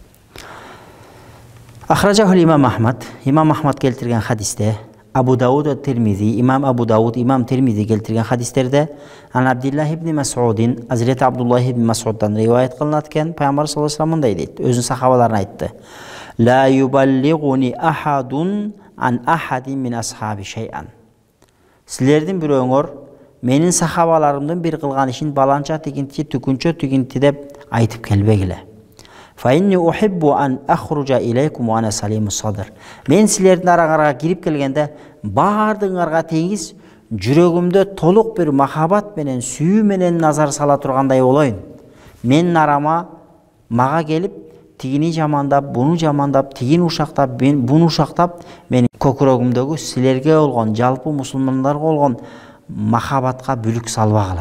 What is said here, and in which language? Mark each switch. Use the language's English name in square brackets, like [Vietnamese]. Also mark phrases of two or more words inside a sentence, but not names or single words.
[Kyrgyz] Ахраджахул имам Ахмад, имам Ахмад келтирген хадисте, Абу Дауд Тирмизи, имам Абу Дауд, имам Тирмизи келтирген хадистерде, ан Абдуллах ибн Мас'удин, Hazreti Abdullah ibn Mas'uddan риваят кылынат экен, пайгамбар [Arabic] صلى الله عليه وسلم [Kyrgyz] мындай дейт, өзүнүн сахабаларына айтты. [Arabic] لا يبلغني أحد عن أحد من أصحابي شيئا. [Kyrgyz] Силердин бирөөңөр менин сахабаларымдын бир кылган ишин баланча тигинти, түкүнчө тигинти деп айтып келбегиле. [Arabic] فإني أحب أن أخرج إليكم وأنا سليم الصدر. [Kyrgyz] Мен силердин араңарга кирип келгенде баардыгыңарга теңиз жүрөгүмдө толук бир махабат менен, сүйүү менен назар сала тургандай болоюн. Менин арама мага келип тигини жамандап, буну жамандап, тигини ушактап, буну ушактап, менин көкүрөгүмдөгү силерге болгон, жалпы мусулмандарга болгон махабатка бүлүк салбагыла.